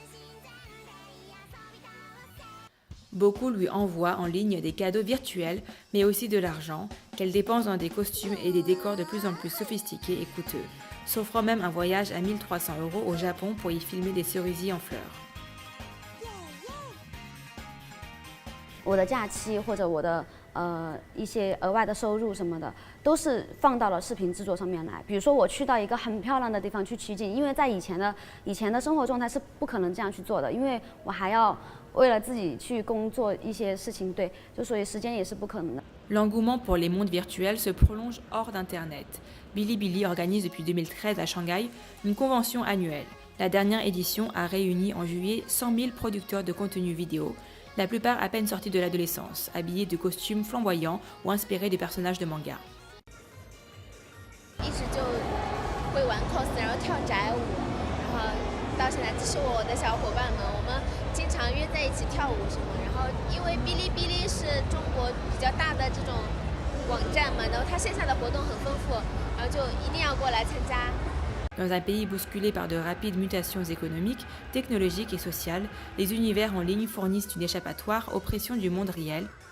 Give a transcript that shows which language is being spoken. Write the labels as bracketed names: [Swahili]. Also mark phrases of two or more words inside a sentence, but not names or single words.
[French] Beaucoup lui envoient en ligne des cadeaux virtuels, mais aussi de l'argent, qu'elle dépense dans des costumes et des décors de plus en plus sophistiqués et coûteux, s'offrant même un voyage à 1 300 € au Japon pour y filmer des cerisiers en fleurs. [Chinese] 我的假期或者我的一些额外的收入什么的，都是放到了视频制作上面来。比如说我去到一个很漂亮的地方去取景，因为在以前的生活状态是不可能这样去做的，因为我还要为了自己去工作一些事情，对，就所以时间也是不可能的。 [French] L'engouement pour les mondes virtuels se prolonge hors d'Internet. Bilibili organise depuis 2013 à Shanghai une convention annuelle. La dernière édition a réuni en juillet 100 000 producteurs de contenu vidéo, la plupart à peine sortis de l'adolescence, habillés de costumes flamboyants ou inspirés des personnages de manga. [Chinese] 一直就会玩 cos， 然后跳宅舞，然后到现在这是我的小伙伴们，我们经常约在一起跳舞什么。然后因为哔哩哔哩是中国比较大的这种网站嘛，然后它线下的活动很丰富，然后就一定要过来参加。 [French] Dans un pays bousculé par de rapides mutations économiques, technologiques et sociales, les univers en ligne fournissent une échappatoire aux pressions du monde réel.